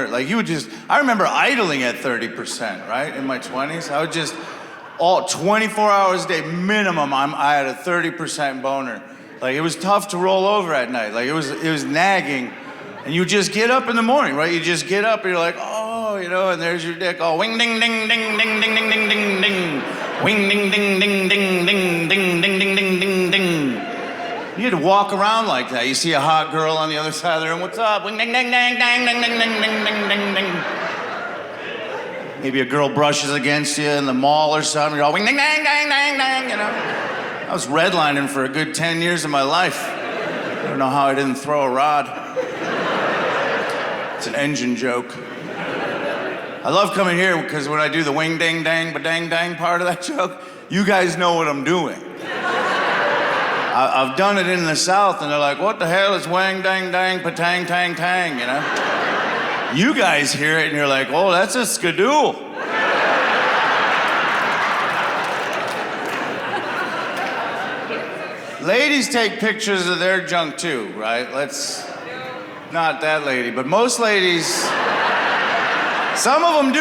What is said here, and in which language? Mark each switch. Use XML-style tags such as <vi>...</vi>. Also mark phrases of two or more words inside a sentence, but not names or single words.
<en>Like, you would just, I remember idling at 30%, right? In my 20s, I would just, all 24 hours a day minimum, I had a 30% boner. Like, it was tough to roll over at night. Like, it was nagging. And you just get up in the morning, right? You just get up and you're like, oh, you know, and there's your dick. Oh, wing ding ding ding ding ding ding ding ding ding. Wing ding ding ding ding ding ding ding ding ding ding ding. You had to walk around like that. You see a hot girl on the other side of the room, what's up? Wing ding ding ding ding ding ding ding ding ding ding ding. Maybe a girl brushes against you in the mall or something. You're all wing, ding, dang, dang, dang, dang, you know? I was redlining for a good 10 years of my life. I don't know how I didn't throw a rod. It's an engine joke. I love coming here because when I do the wing, ding, dang, ba-dang, dang part of that joke, you guys know what I'm doing. I've done it in the South, and they're like, what the hell is wang, dang, dang, pa-tang, tang, tang, you know? You guys hear it and you're like, oh, that's a skidoo. Ladies take pictures of their junk too, right? Not that lady, but most ladies Some of them do.</en>